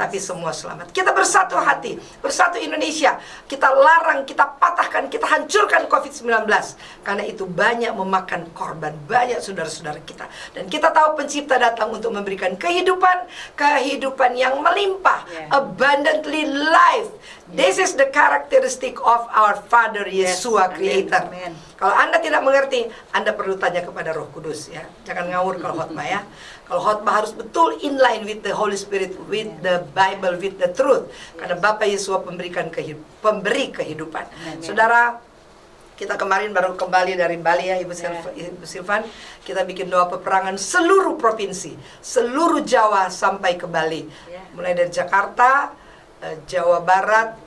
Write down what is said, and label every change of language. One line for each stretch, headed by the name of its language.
Indonesian: tapi semua selamat. Kita bersatu hati, bersatu Indonesia. Kita larang, kita patahkan, kita hancurkan COVID-19. Karena itu banyak memakan korban, banyak saudara-saudara kita. Dan kita tahu pencipta datang untuk memberikan kehidupan, kehidupan yang melimpah,
English: Yeah. abundantly life. This is the characteristic of our Father Yes. Yeshua Amen. Creator. Amen.
Indonesian: Kalau Anda tidak mengerti, Anda perlu tanya kepada Roh Kudus ya. Jangan ngawur kalau khotbah ya. Kalau khotbah harus betul
English: in line with the Holy Spirit, with the Bible, with the truth.
Indonesian: Karena Bapa Yesus memberikan pemberi kehidupan. Amen. Saudara, kita kemarin baru kembali dari Bali ya Ibu Silvan. Kita bikin doa peperangan seluruh provinsi, seluruh Jawa sampai ke Bali. Ya. Mulai dari Jakarta, Jawa Barat,